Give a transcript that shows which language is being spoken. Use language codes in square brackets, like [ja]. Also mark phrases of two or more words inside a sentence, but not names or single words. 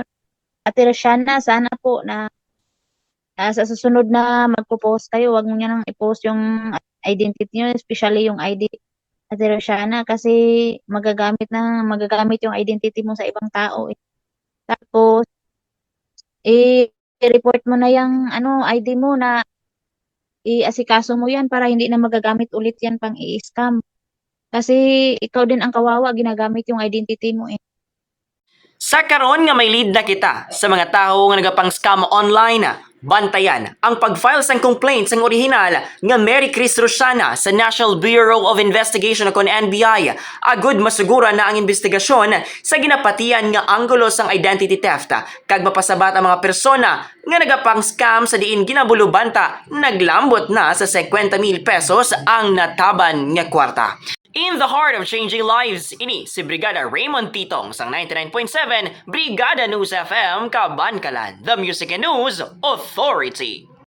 [tl] Ate Rosiana, sana po na sa susunod na magpo-post kayo, wag mo niya nang i-post yung identity niyo, especially yung ID Ate Rosiana, kasi magagamit yung identity mo sa ibang tao. Tapos i-report mo na yung ID mo na i-asikaso mo yan para hindi na magagamit ulit yan pang i-scam. Kasi ikaw din ang kawawa, ginagamit yung identity mo . [hil] Sa karon nga may lead na kita sa mga tao nga nagapang [en] scam online, [hil] bantayan ang pag-file sang complaints ang orihinal nga Mary Chris Rosiana sa National Bureau of Investigation o NBI. Agud masugura na ang investigasyon sa ginapatian nga anggulo sang [en] identity theft [hil] kag mapasabat ang mga persona nga nagapang scam sa diin ginabulubanta naglambot na sa 50,000 pesos ang nataban nga kwarta. [en] In the heart of changing lives, [hil] ini si Brigada Raymond Titong sang 99.7 Brigada News FM Kabankalan, [en] the Music and News Authority.